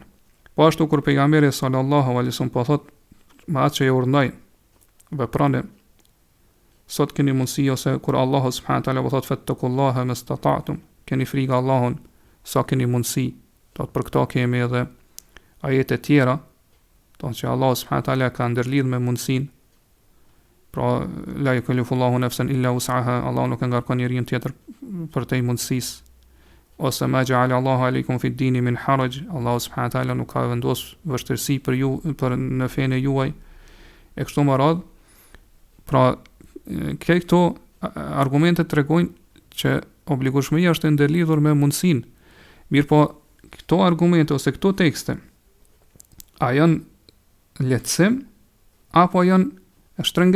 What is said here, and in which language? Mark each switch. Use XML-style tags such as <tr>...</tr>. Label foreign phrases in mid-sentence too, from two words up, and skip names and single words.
<sq>Po ashtu kur pejgamberi</sq> <ar>صلى الله عليه وسلم</ar> <sq>po thotë me atë që e urdhënoi veproni, sot keni mundësi, ose kur Allahu</sq> <ar>سبحانه تعالى</ar> <sq>po thot</sq> <ar>فاتقوا الله ما استطعتم,</ar> <sq>keni frikë Allahun sa keni mundësi. Do të për këto kemi edhe ajete tjera, do që Allahu</sq> <ar>سبحانه تعالى</ar> <sq>ka ndërlidh me mundësinë.</sq> <ar>Pra لا يكلف الله نفسا إلا وسعها,</ar> <sq>Allahu nuk e ngarkon njeriu tjetër për te mundësisë. Ose</sq> <ar>ما جعل الله عليكم في الدين من حرج,</ar> <sq>Allahu</sq> <ar>سبحانه تعالى</ar> <sq>nuk ka vendos vështirësi për ju për në fenë juaj. E kështu me radhë. Pra këto argumente tregojnë që obligueshmëria është ndërlidhur me mundësinë. Mirpo këto argumente ose këto tekste a janë lehtësim apo janë shtrëngim?</sq>